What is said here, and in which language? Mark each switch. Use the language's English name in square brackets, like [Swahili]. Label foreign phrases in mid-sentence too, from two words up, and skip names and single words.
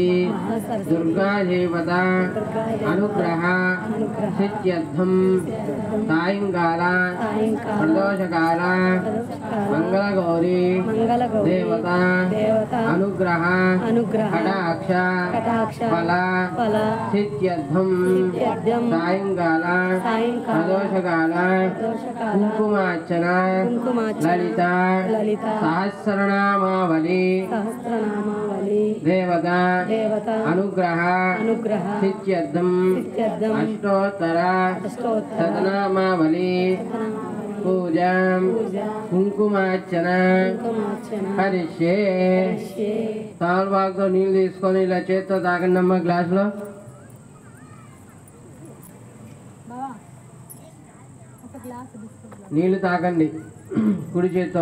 [Sanskrit] दुर्गा देवता अनुग्रह सिद्ध्यर्थं सायंकाल प्रदोषकाल मंगलगौरी देवता अनुग्रह कटाक्ष फल सिद्ध्यर्थं सायंकाल प्रदोषकाल कुंकुमार्चन ललिता सहस्रनामावली देवता अनुग्रह सिद्ध्यर्थं अष्टोत्तर शतनामावली పూజాం కుంకుమార్చన హరిష్యే. [Telugu] తమలపాకుతో నీళ్ళు తీసుకొని ఇలా చేత్తో తాకండి అమ్మ గ్లాసులో. నీళ్ళు తాకండి కుడి చేత్తో.